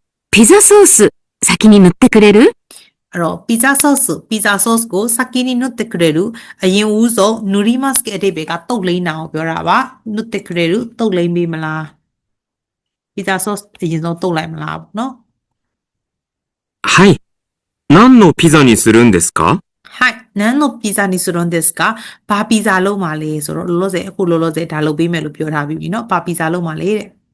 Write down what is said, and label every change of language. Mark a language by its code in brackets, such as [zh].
[ja] ピザソース先に塗ってくれる？ [my] အဲ့တော့ pizza sauce ကို [ja] 先に塗ってくれる [my] အရင်ဦးဆုံး [ja] 塗ります [my] ရဲ့အဓိပ္ပာယ်ကတုပ်လိမ့်တာကိုပြောတာပါ [ja] 塗ってくれる [my] တုပ်လိမ့်ပေးမလား pizza sauce အရင်ဆုံးတုပ်လိုက်မလားပေါ့နော် [ja] はい。何のピザにするんですか？はい何のピザにするんですか [my] ဘာပီဇာလုပ်မှာလဲဆိုတော့လောလောဆယ်အခုလောလောဆယ်ဒါလုပ်ပေးမယ်လို့ပြောထားပြီးပြီเนาะဘာပီဇာလုပ်မှာလဲတဲ့